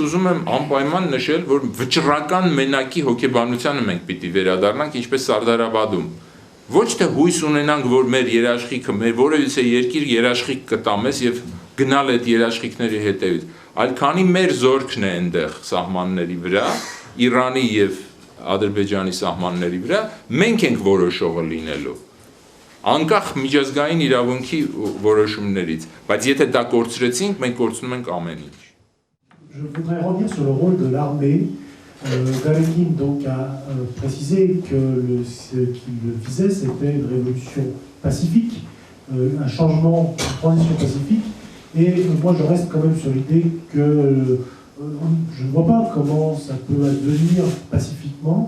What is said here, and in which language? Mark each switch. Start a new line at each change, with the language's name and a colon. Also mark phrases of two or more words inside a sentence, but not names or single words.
Armenian: ուզում եմ անպայման նշել, որ վճռական մենակի հոգեբանությանը մենք պիտի վերադառնանք, ինչպես Սարդարաբադում։ Ոչ թե հույս ունենանք, որ մեր երաշխիքը, մեր որևիցե երկիր երաշխիք կտա մեզ եւ գնալ այդ երաշխիքների հետևից, այլ քանի մեր զորքն է այնտեղ սահմանների վրա, Իրանի եւ Ադրբեջանի սահմանների վրա, մենք ենք որոշողը լինելու։ Անկախ միջազգային իրավունքի որոշումներից, բայց եթե դա կորցրեցինք, մենք կորցնում ենք ամեն ինչ։
French: Je voudrais revenir sur le rôle de l'armée. Galekine donc a précisé que ce qu'il visait, c'était une révolution pacifique, un changement, une transition pacifique. Et moi, je reste quand même sur l'idée que je ne vois pas comment ça peut advenir pacifiquement.